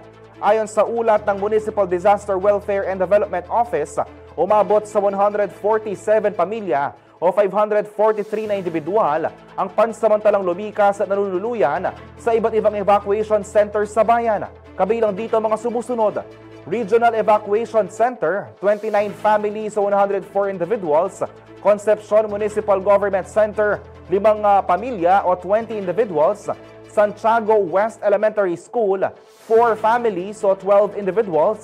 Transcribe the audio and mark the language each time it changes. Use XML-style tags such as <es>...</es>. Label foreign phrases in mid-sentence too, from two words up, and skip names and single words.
<tl>Ayon sa ulat ng Municipal Disaster Welfare and Development Office, umabot sa 147 pamilya o 543 na individual ang pansamantalang lumikas at nanunuluyan sa iba't ibang</tl> <en>evacuation centers</en> <tl>sa bayan. Kabilang dito mga sumusunod: Regional Evacuation Center, 29 families o 104 individuals. Concepcion Municipal Government Center, 5 pamilya o 20 individuals. Santiago West Elementary School, 4 families o 12 individuals.</tl>